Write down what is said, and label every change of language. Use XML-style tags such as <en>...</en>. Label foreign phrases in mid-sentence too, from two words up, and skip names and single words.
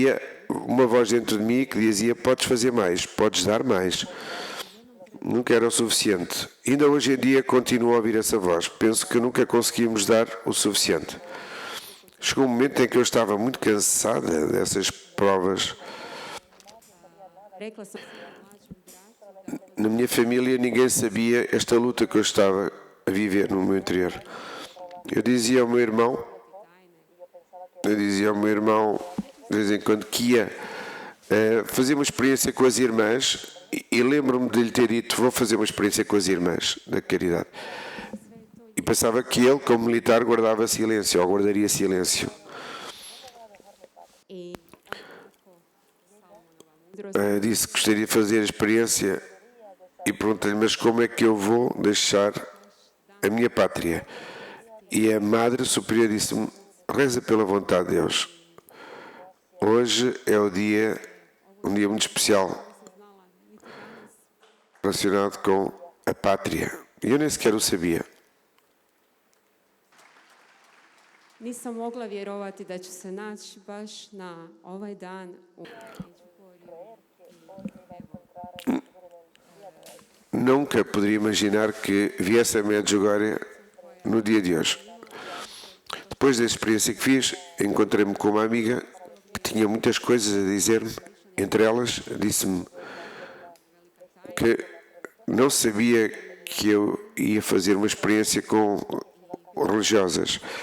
<pt>Havia uma voz dentro de mim que dizia: podes fazer mais, podes dar mais. Nunca era o suficiente. Ainda hoje em dia continuo a ouvir essa voz. Penso que nunca conseguimos dar o suficiente. Chegou um momento em que eu estava muito cansada dessas provas.</pt> <hr>Rekla sam mlađem bratu</hr> <pt>Na minha família ninguém sabia esta luta que eu estava a viver no meu interior. Eu dizia ao meu irmão, de vez em quando, que ia fazer uma experiência com as irmãs, e lembro-me de lhe ter dito: vou fazer uma experiência com as irmãs da caridade. E pensava que ele, como militar, guardava silêncio, ou guardaria silêncio.</pt> <hr>i mudrost</hr> <pt>Disse que gostaria de fazer a experiência e perguntei-lhe: mas como é que eu vou deixar a minha pátria? E a Madre Superior disse-me: reza pela vontade de Deus. Hoje é um dia muito especial relacionado com a pátria. E eu nem sequer o sabia.</pt> <hr>nisam mogla vjerovati da ću se naći baš na ovaj dan u</hr> <pt>Nunca poderia imaginar que viesse a Medjugorje no dia de hoje. Depois da experiência que fiz, encontrei-me com uma amiga que tinha muitas coisas a dizer-me. Entre elas, disse-me que não sabia que eu ia fazer uma experiência com religiosas.</pt>